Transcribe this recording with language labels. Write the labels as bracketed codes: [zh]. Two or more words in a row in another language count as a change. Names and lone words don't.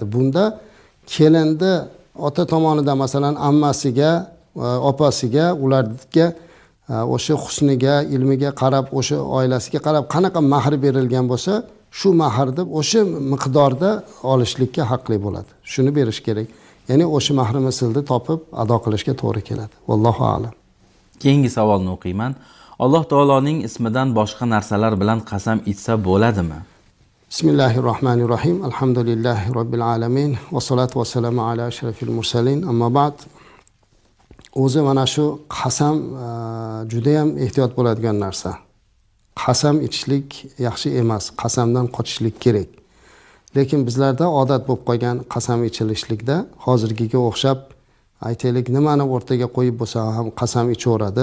[uz] Bunda kelinni ota tomonidan masalan ammasiga, opasiga, ularga o'sha husniga, ilmiga qarab, o'sha oilasiga qarab qanaqa mahr berilgan bo'lsa, shu mahrni o'sha miqdorda olishlikka haqli bo'ladi. Shuni berish kerak. Ya'ni o'sha mahr mislni topib ado qilishga to'g'ri keladi. [ar] والله أعلم. [uz] Keyingi savolni o'qiyman. Alloh taoloning ismidan boshqa narsalar bilan qasam ichsa bo'ladimi? [ar] بسم الله الرحمن الرحيم. الحمد لله رب العالمين. والصلاة والسلام على أشرف المرسلين. أما بعد. [uz] O'zi mana shu qasam juda ham ehtiyot bo'ladigan narsa. Qasam ichishlik yaxshi emas, qasamdan qochishlik kerak. Lekin bizlarda odat bo'lib qolgan qasam ichilishlikda hozirgiga o'xshab aytaylik nimani o'rtaga qo'yib bo'lsa ham qasam ichaveradi.